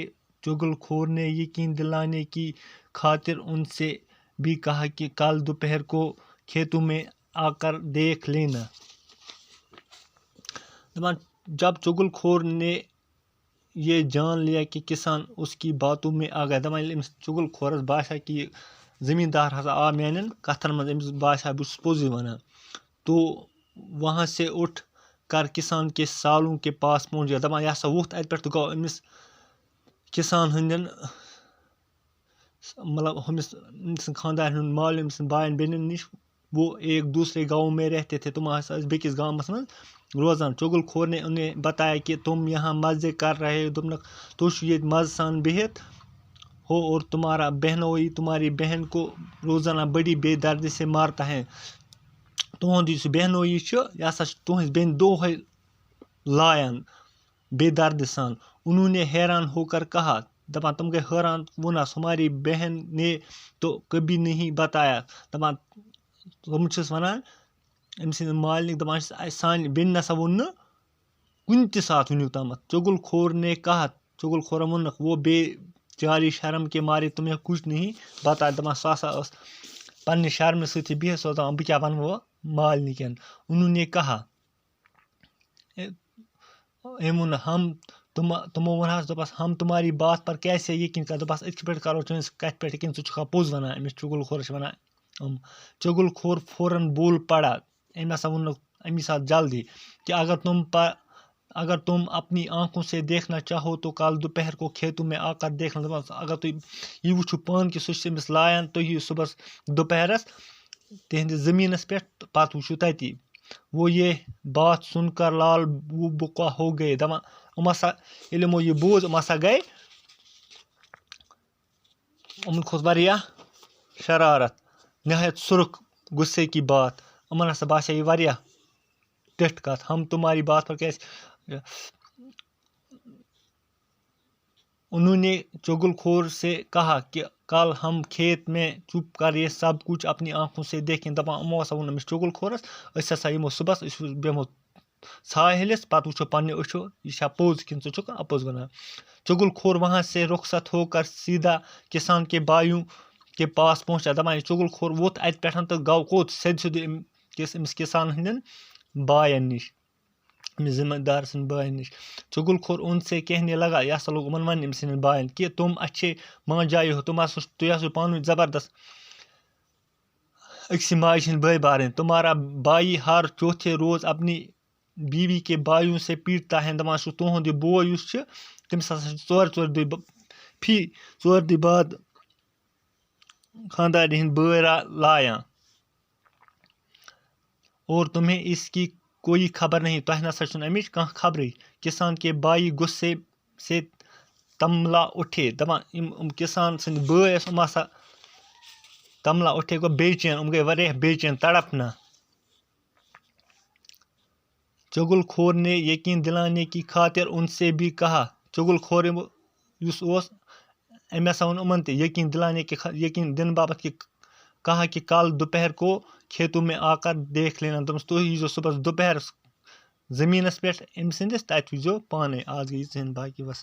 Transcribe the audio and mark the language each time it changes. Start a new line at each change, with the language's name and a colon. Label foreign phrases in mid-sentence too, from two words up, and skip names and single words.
Urdu: چگل خور نے یقین دلانے کی خاطر ان سے بھی کہا کہ کل دوپہر کو کھیتوں میں آ کر دیکھ لینا۔ جب چگل خور نے یہ جان لیا کہ کسان اس کی باتوں میں آ گیا،
Kashmiri: چگل خورس باسا کہ زمیندار ہسا آ میانین کتھن مز، امس باسا بہ چھس پوزی ونان،
Urdu: تو وہاں سے اٹھ کر کسان کے سالوں کے پاس پہنچ گیا۔
Kashmiri: دپان یہ ہسا ووتھ اتہ پہ گو امس کسان ہندین مطلب ہمس خاندان ہند مالین امس بائن بیٚنین نش۔
Urdu: وہ ایک دوسرے گاؤں میں رہتے تھے،
Kashmiri: تم ہسا بیکس گامس من روزان۔
Urdu: چگل خور نے انہیں بتایا کہ تم یہاں مزے کر رہے ہو،
Kashmiri: تُہۍ چھِو ییٚتہِ مزٕ سان بِہِتھ
Urdu: ہو اور تمہارا بہنوئی تمہاری بہن کو روزانہ بڑی بے دردی سے مارتا ہے۔
Kashmiri: تہنٛد یُس بہنوئی یہِ ہسا چھُ تُہنٛز بیٚنہِ دۄہے لایان بے دردی سان۔
Urdu: انہوں نے حیران ہو کر کہا،
Kashmiri: دپان تم گئے حیران، ووٚنہس
Urdu: ہماری بہن نے تو کبھی نہیں بتایا۔
Kashmiri: دپان تم چھس ونان أمۍ سٕنٛدِ مالنہِ، دپان چھس سانہِ بیٚنہِ نسا ووٚن نہٕ کُنہِ تہِ ساتہٕ وٕنیُک تامتھ۔
Urdu: چگل خور نے کہا،
Kashmiri: چگل خورن ووٚنُکھ
Urdu: وہ بے چاری شرم کے مارے تمہیں کچھ نہیں بتایا۔
Kashmiri: دپان سۄ ہسا ٲس پننہِ شرمہِ سۭتی بِہِتھ، سۄ ٲس دپان بہٕ کیٛاہ ونہٕ وۄنۍ مالنہِ کٮ۪ن۔
Urdu: انہوں نے کہا
Kashmiri: أمۍ ووٚن تمو ووٚنہس دوٚپس
Urdu: ہم تمہاری بات پر کیسے یقین کر،
Kashmiri: دوٚپس أتھۍ پٮ۪ٹھ کرو چٲنِس کتھِ پٮ۪ٹھ یقین، ژٕ چھُکھا پوٚز ونان أمِس چگل خورس چھِ ونان چگل خور
Urdu: فوراً بول پڑا،
Kashmiri: أمۍ ہسا ووٚنُکھ امی ساتہٕ جلدی
Urdu: کہ اگر تم اپنی آنکھوں سے دیکھنا چاہو تو کل دوپہر کو کھیتوں میں آ کر دیکھنا۔
Kashmiri: اگر تُہۍ یہ وٕچھِو پانہٕ کہِ سُہ چھِ أمِس لایان، تُہۍ یِیِو صُبحس دوپہرس تِہنٛدِس زٔمیٖنس پٮ۪ٹھ تہٕ پتہٕ وٕچھِو تتی۔
Urdu: وہ یہ بات سن کر لال بُکا ہو گئے۔
Kashmiri: دپان ییٚلہِ یِمو یہِ بوٗز، یِم ہسا گٔے، یِمن کھوٚت واریاہ شرارت،
Urdu: نہایت سرخ غصے کی بات۔
Kashmiri: یِمن ہسا باسے یہِ واریاہ ٹِٹھ کتھ،
Urdu: ہم تمہاری بات پر کیسے۔ انہوں نے چگل خور سے کہا کہ کل ہم کھیت میں چھپ کر یہ سب کچھ اپنی آنکھوں سے دیکھیں۔
Kashmiri: دپان یِمو ہسا ووٚن أمِس چگل خورس أسۍ ہسا یِمو صُبحس، أسۍ بیٚہمو ژھاوٕ پتہٕ وٕچھو پننہِ أچھو یہِ چھا پوٚز کِنہٕ ژٕ چھُکھ اپُز ونان۔
Urdu: چگل خور وہاں سے رخصت ہو کر سیدھا کسان کے بھائیوں کے پاس پہنچا۔
Kashmiri: دپان یہِ چگل خور ووٚتھ اتہِ پٮ۪ٹھ تہٕ گوٚو کوٚت، سیٚدِ أمِس کسان ہٕنٛدٮ۪ن بایَن نِش، أمِس زمیٖندار سٕنٛدۍ بایَن نِش۔
Urdu: چگل خور ان سے کہنے لگا،
Kashmiri: یہ ہسا لوگ یِمن وننہِ أمۍ سٕنٛدٮ۪ن بایَن
Urdu: کہ تم اچھے ماں جائی ہو،
Kashmiri: تُہۍ ہسا چھِو پانہٕ ؤنۍ زبردست أکسٕے ماجہِ ہٕنٛدۍ بٲے بارٕنۍ۔
Urdu: تمہارا بھائی ہر چوتھے روز اپنی بیوی کے بھائیوں سے پیٹتا ہے۔
Kashmiri: دپان چھُ تُہنٛد یہِ بوے یُس چھُ، تٔمِس ہسا چھِ ژورِ دۄہہِ بعد خاندارنہِ ہٕنٛدۍ بٲے لایان۔
Urdu: اور تمہیں اس کی کوئی خبر نہیں.
Kashmiri: تۄہہِ نسا چھُنہٕ اَمِچ کانٛہہ خبرٕے.
Urdu: کِسان کے بائی غصے سے تملا اٹھے.
Kashmiri: دپان یِم کِسان سٕنٛدۍ بٲے ٲسۍ یِم ہسا
Urdu: تملا اٹھے
Kashmiri: گوٚو بے چین. یِم گٔے واریاہ بے چین تڑپنا.
Urdu: چغل خور نے یقین دلانے کی خاطر ان سے بھی کہا.
Kashmiri: چغل خور یُس اوس أمۍ ہسا ووٚن یِمن تہِ
Urdu: یقین دلانے کے
Kashmiri: یقین دِنہٕ باپتھ کہِ
Urdu: کہا کہ کل دوپہر کو کھیتوں میں آ کر دیکھ لینا.
Kashmiri: دوٚپمَس تُہۍ ییٖزیو صُبحس دُپہرَس زٔمیٖنَس پٮ۪ٹھ أمۍ سٕنٛدِس تَتہِ وٕچھزیو پانَے. آز گٔے یِژھٕے باقٕے وَس.